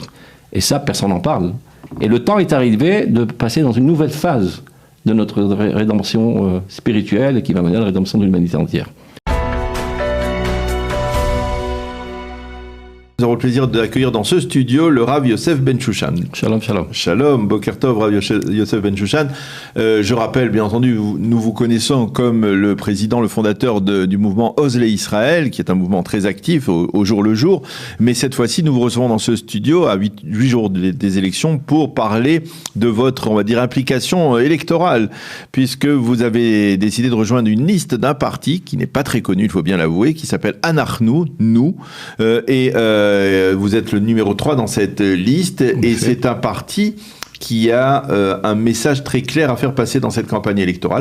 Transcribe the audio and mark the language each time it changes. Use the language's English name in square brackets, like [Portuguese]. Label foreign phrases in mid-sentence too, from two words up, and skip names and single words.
[French] Et ça, personne n'en parle. Et le temps est arrivé de passer dans une nouvelle phase de notre rédemption spirituelle qui va mener à la rédemption de l'humanité entière. Nous avons le plaisir d'accueillir dans ce studio le Rav Yosef Ben Shushan. [Hebrew] שלום, שלום. שלום, בוקר טוב, Rav Yosef Ben Shushan. [French] Je rappelle, bien entendu, nous vous connaissons comme le président, le fondateur du mouvement Ozlé Israël, qui est un mouvement très actif au jour le jour. Mais cette fois-ci, nous vous recevons dans ce studio à 8 jours des élections pour parler de votre, on va dire, implication électorale, puisque vous avez décidé de rejoindre une liste d'un parti qui n'est pas très connu, il faut bien l'avouer, qui s'appelle Anachnu, nous, vous êtes le numéro 3 dans cette liste, et c'est un parti qui a un message très clair à faire passer dans cette campagne électorale.